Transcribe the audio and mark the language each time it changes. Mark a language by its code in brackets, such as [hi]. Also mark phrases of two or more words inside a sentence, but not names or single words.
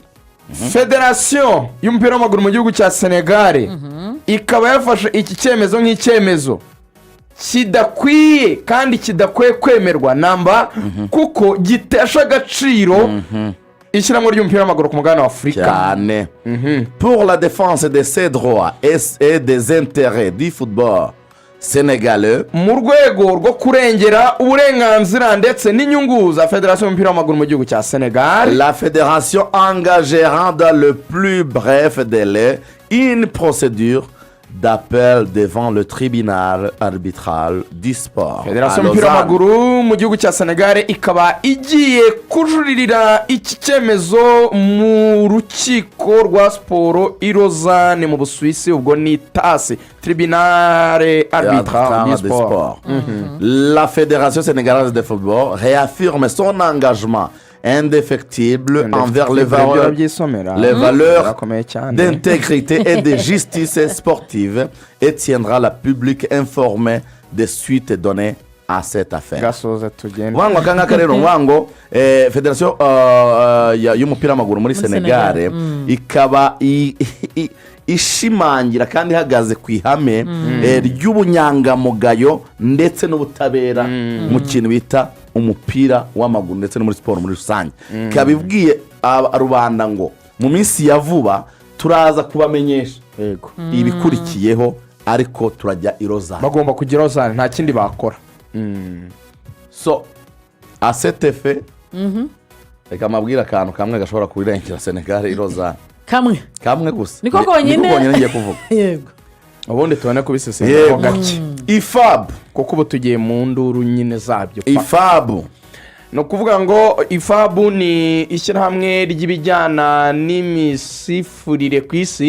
[rw] Federasiyo y'umupira w'amaguru mu gihugu cya Senegal ikaba yafashe iki cyemezo nk'icyemezo kidakwiye kandi kidakwiye kwemerwa namba kuko gitesha agaciro ishyiramo ry'umupira w'amaguru ku mugabane wa Afurika cyane. [fr] Pour la défense de ses droits et des intérêts du football sénégalais, [rw] mu rwego rwo kurengera uburenganzira ndetse n'inyungu za federasiyo y'umupira w'amaguru mu gihugu cya Senegal, [fr] la fédération engagera dans le plus bref délai une procédure d'appel devant le tribunal arbitral du sport. [rw] Federasiyo y'umupira w'amaguru mu gihugu cya Senegal ikaba igiye kujuririra iki cyemezo mu rukiko rwa siporo i Lausanne mu Busuwisi, ubwo ni TAS, [fr] tribunal arbitral du sport. La fédération sénégalaise de football réaffirme son engagement indéfectible envers les valeurs d'intégrité et de justice sportive et tiendra la public informé des suites données à cette affaire. [rw] Wango kangaka rero wango fédération y'umupira w'amaguru muri Senegal ikaba ishimangira kandi ihagaze ku ihame ry'ubunyangamugayo ndetse n'ubutabera mu kintu bita umupira w'amaguru ndetse no muri siporo muri rusange. Ikaba ibwiye rubanda ngo mu minsi ya vuba turaza kubamenyesha ibikurikiyeho, ariko turajya i Lausanne, bagomba kujya i Lausanne, nta kindi bakora. So [fr] à cet effet [rw] reka mabwira akantu kamwe gashobora kurengera Senegal i Lausanne, kamwe gusa niko konyine ngiye kuvuga. Yego, ubundi tubone kubisesengura gake. IFAB, kuko ubu tugiye mu nduru nyine zabyo. IFAB ni ukuvuga ngo IFAB ni ishyirahamwe ry'ibijyana n'imisifurire ku isi.